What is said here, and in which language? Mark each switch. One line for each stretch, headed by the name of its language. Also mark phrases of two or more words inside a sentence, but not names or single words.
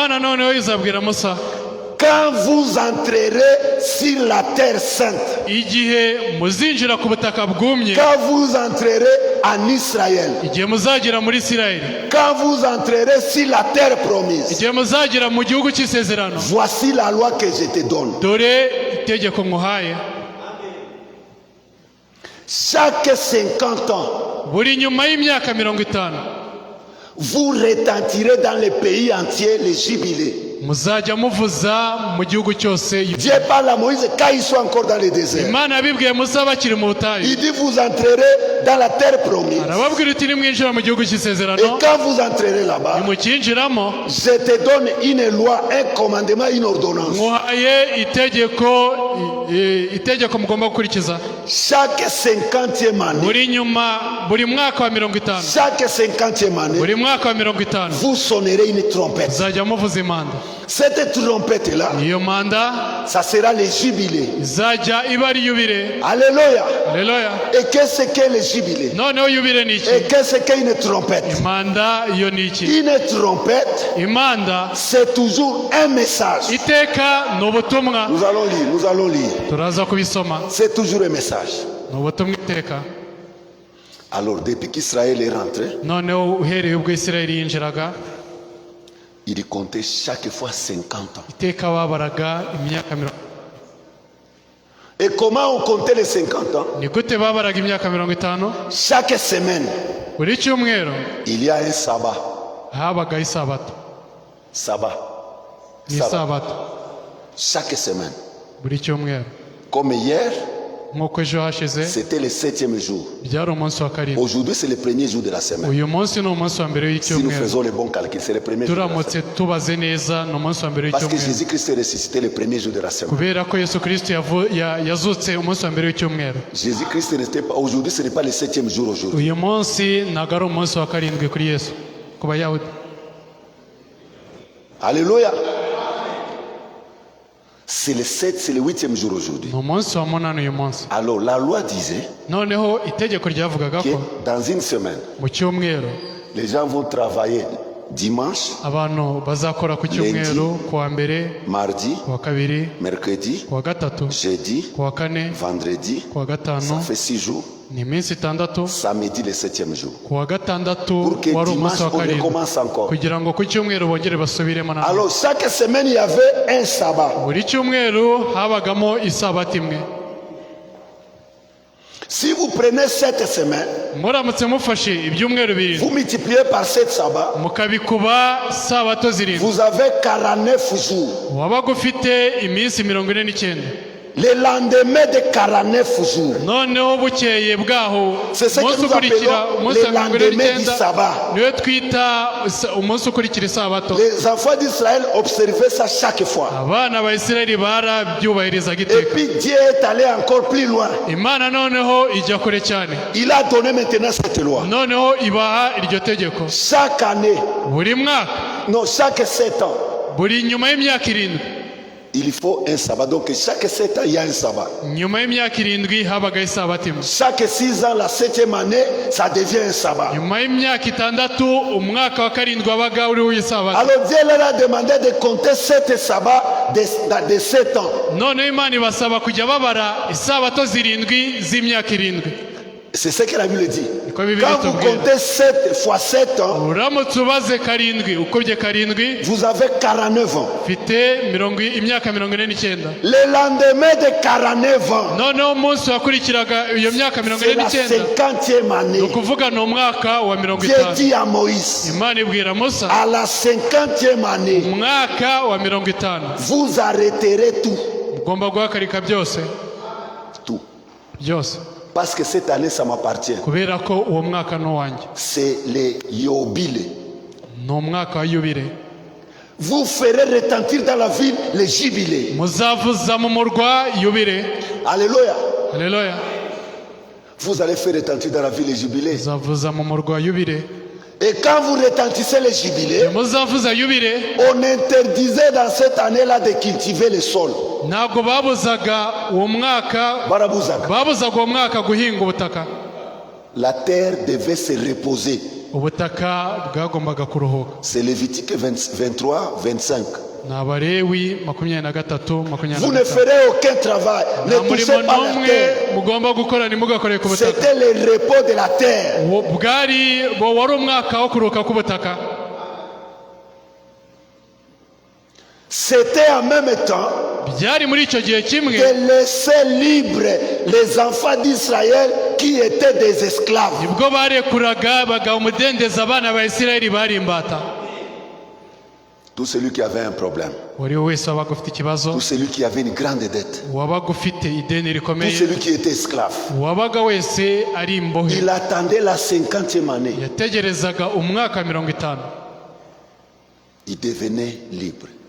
French: Quand vous entrerez sur la terre sainte, quand vous entrerez en Israël, quand vous entrerez sur la terre promise, voici la loi que je te donne. Chaque 50 ans, vous retentirez dans le pays entier les jubilés.
Kinyarwanda: muzajya muvuza mu gihugu cyose.
French: Dieu parle à Moïse quand ils sont encore dans le désert.
Kinyarwanda: Imana yabibwiye Musa bakiri mu butayu.
French: Il dit vous entrerez dans la terre promise.
Kinyarwanda: Arababwira iti nimwinjira mu gihugu cy'isezerano.
French: Et quand vous entrerez là-bas,
Kinyarwanda: nimukinjiramo,
French: je te donne une loi, un commandement, une ordonnance.
Kinyarwanda: Muhaye itegeko mugomba gukurikiza.
French: Chaque 50e année,
Kinyarwanda: buri mwaka wa 50,
French: chaque 50e année,
Kinyarwanda: buri mwaka wa 50,
French: vous sonnerez une trompette.
Kinyarwanda: muzajya muvuza impanda.
French: Cette trompette-là,
Kinyarwanda: iyo manda,
French: ça sera le jubilé.
Kinyarwanda: izajya iba ari yubile.
French: Alléluia. Alléluia. Et qu'est-ce qu'est le jubilé?
Kinyarwanda: Noneho yubile ni iki?
French: Et qu'est-ce qu'est une trompette?
Kinyarwanda: Impanda iyo ni iki?
French: Une trompette,
Kinyarwanda: impanda,
French: c'est toujours un message.
Kinyarwanda: iteka ni ubutumwa.
French: Nous allons lire.
Kinyarwanda: Turaza kubisoma.
French: C'est toujours un message.
Kinyarwanda: Ni ubutumwa iteka.
French: Alors, depuis qu'Israël est rentré,
Kinyarwanda: noneho uhereye ubwo Isirayeli yinjiraga,
French: il comptait chaque fois 50 ans.
Kinyarwanda: iteka babaraga imyaka 50.
French: Et comment on comptait les 50 ans?
Kinyarwanda: Ni gute babaraga imyaka 50?
French: Chaque semaine,
Kinyarwanda: buri cyumweru
French: il y a un sabbat.
Kinyarwanda: habaga isabato.
French: Sabbat.
Kinyarwanda: Ni isabato.
French: Chaque semaine.
Kinyarwanda: Buri cyumweru.
French: Comme hier,
Kinyarwanda: nk'uko ejo hashize,
French: c'était le 7e jour.
Kinyarwanda: byari umunsi wa karindwi.
French: Aujourd'hui, c'est le premier jour de la semaine.
Kinyarwanda: uyu munsi ni umunsi wa mbere
French: Si nous
Kinyarwanda: w'icyumweru.
French: faisons le bon calcul, c'est le premier jour de la
Kinyarwanda: turamutse
French: semaine.
Kinyarwanda: tubaze neza ni umunsi wa mbere
French: Parce que
Kinyarwanda: w'icyumweru.
French: Jésus-Christ est ressuscité le premier jour de la semaine.
Kinyarwanda: kubera ko Yesu Kristo yazutse umunsi wa mbere w'icyumweru.
French: Jésus-Christ n'était pas, aujourd'hui, ce n'est pas le 7e jour aujourd'hui.
Kinyarwanda: uyu munsi ntabwo ari umunsi wa karindwi kuri Yesu, ku Bayahudi.
French: Alléluia. C'est le 7, c'est le 8e jour aujourd'hui.
Kinyarwanda: ni umunsi wa munani uyu munsi.
French: Alors la loi disait
Kinyarwanda: noneho itegeko ryavugaga
French: que
Kinyarwanda: ko
French: dans une semaine,
Kinyarwanda: mu cyumweru
French: les gens vont travailler dimanche,
Kinyarwanda: abantu bazakora ku cyumweru, ku wa mbere,
French: mardi,
Kinyarwanda: ku wa kabiri,
French: mercredi,
Kinyarwanda: ku wa gatatu,
French: jeudi,
Kinyarwanda: ku wa kane,
French: vendredi.
Kinyarwanda: ku wa
French: Ça
Kinyarwanda: gatanu.
French: fait 6 jours.
Kinyarwanda: ni iminsi itandatu.
French: Samedi, le 7e jour.
Kinyarwanda: ku wa gatandatu
French: Pour que
Kinyarwanda: wari
French: dimanche,
Kinyarwanda: umunsi wa
French: on
Kinyarwanda: karindwi,
French: recommence encore.
Kinyarwanda: kugira ngo ku cyumweru bongere basubiremo na
French: Alors chaque semaine, il y avait un sabbat.
Kinyarwanda: buri cyumweru habagamo isabato imwe.
French: Si vous prenez cette semaine,
Kinyarwanda: muramutse mufashe ibyumweru birindwi
French: vous multipliez par 7 sabbats,
Kinyarwanda: mukabikuba sabato zirindwi,
French: vous avez 49 jours.
Kinyarwanda: wabaga ufite iminsi 49.
French: Le lendemain de 49 jours,
Kinyarwanda: noneho bukeye bwaho
French: c'est ce que
Kinyarwanda: umunsi
French: nous
Kinyarwanda: ukurikira
French: appelons
Kinyarwanda: umunsi
French: le
Kinyarwanda: wa
French: lendemain du
Kinyarwanda: 49
French: sabbat.
Kinyarwanda: niwe twita umunsi ukurikira isabato.
French: Les enfants d'Israël observaient ça chaque fois.
Kinyarwanda: abana ba Isirayeli barabyubahirizaga
French: Et
Kinyarwanda: iteka.
French: puis Dieu est allé encore plus loin.
Kinyarwanda: Imana noneho ijya kure cyane,
French: Il a donné maintenant cette loi.
Kinyarwanda: noneho ibaha iryo tegeko.
French: Chaque année,
Kinyarwanda: buri mwaka,
French: non, chaque 7 ans,
Kinyarwanda: buri nyuma y'imyaka 7,
French: il faut un sabbat. Donc chaque 7 ans, il y a un sabbat.
Kinyarwanda: nyuma y'imyaka 7 habaga isabato imwe.
French: Chaque 6 ans, la 7e année, ça devient un sabbat.
Kinyarwanda: nyuma y'imyaka 6 umwaka wa karindwi wabaga uriho isabato.
French: Alors Dieu leur a demandé de compter 7 sabbats de 7 ans.
Kinyarwanda: noneho Imana ibasaba kujya babara isabato 7 z'imyaka 7.
French: C'est ce que la Bible dit.
Kinyarwanda: Niko Bibiliya
French: Quand vous
Kinyarwanda: itubwira.
French: comptez 7 fois 7 ans,
Kinyarwanda: uramutse ubaze 7 ukubye 7
French: vous avez 49 ans.
Kinyarwanda: ufite imyaka 49.
French: Le lendemain de 49 ans,
Kinyarwanda: noneho umunsi wakurikiraga iyo myaka
French: c'est la
Kinyarwanda: 49
French: 50e
Kinyarwanda: ni
French: année.
Kinyarwanda: ukuvuga ni umwaka wa
French: Dieu
Kinyarwanda: 50.
French: dit à Moïse,
Kinyarwanda: Imana ibwira Musa,
French: à la 50e année,
Kinyarwanda: umwaka wa 50
French: vous arrêterez tout.
Kinyarwanda: ugomba guhagarika byose
French: Tout.
Kinyarwanda: byose,
French: Parce que cette année, ça m'appartient.
Kinyarwanda: kubera ko uwo mwaka ni uwanjye.
French: C'est les Yobile.
Kinyarwanda: ni umwaka wa yubile.
French: Vous ferez retentir dans la ville les jubilés.
Kinyarwanda: muzavuza mu murwa yubile.
French: Alléluia.
Kinyarwanda: Haleluya.
French: Vous allez faire retentir dans la ville les jubilés.
Kinyarwanda: muzavuza mu murwa yubile.
French: Et quand vous retentissez les jubilés,
Kinyarwanda: muzavuza yubile,
French: on interdisait dans cette année-là de cultiver le sol.
Kinyarwanda: ntabwo babuzaga uwo mwaka, Barabuzaga. babuzaga uwo mwaka guhinga ubutaka.
French: La terre devait se reposer.
Kinyarwanda: ubutaka bwagombaga kuruhuka.
French: C'est Lévitique 23, 25.
Kinyarwanda: ni Abalewi 23,
French: Vous ne ferez aucun travail. Ne
Kinyarwanda: nta
French: touchez
Kinyarwanda: murimo
French: pas la
Kinyarwanda: n'umwe
French: terre.
Kinyarwanda: mugomba gukora, ntimugakorere ku butaka.
French: C'était le repos de la terre.
Kinyarwanda: wari umwaka wo kuruhuka k'ubutaka.
French: C'était en même temps
Kinyarwanda: byari muri icyo gihe kimwe
French: de laisser libres les enfants d'Israël qui étaient des esclaves.
Kinyarwanda: nibwo barekuraga bagaha umudendezo abana ba Isirayeli bari imbata.
French: Tout celui qui avait un problème. Tout celui qui avait une grande dette. Tout celui qui était esclave. Il attendait la 50e année. Il devenait libre.